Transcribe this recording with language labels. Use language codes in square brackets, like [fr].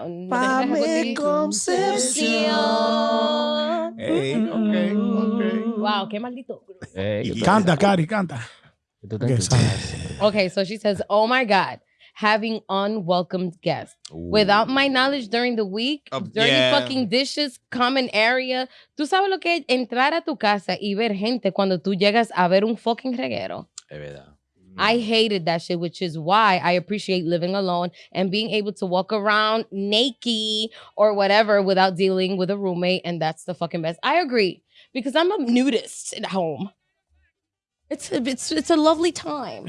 [es] Pame Concepción. [en] Hey, okay. [es] Wow, qué maldito. [en] Hey. [es] Canta, Cari, canta. [en] Okay, sorry. Okay, so she says, oh my God, having unwelcomed guests. Without my knowledge during the week, dirty yeah. fucking dishes, common area. [es] ¿Tú sabes lo que es entrar a tu casa y ver gente cuando tú llegas a ver un [en] fucking [es] reguero? Es verdad. [en] I hated that shit, which is why I appreciate living alone and being able to walk around naked or whatever without dealing with a roommate, and that's the fucking best. I agree, because I'm a nudist at home. It's a lovely time.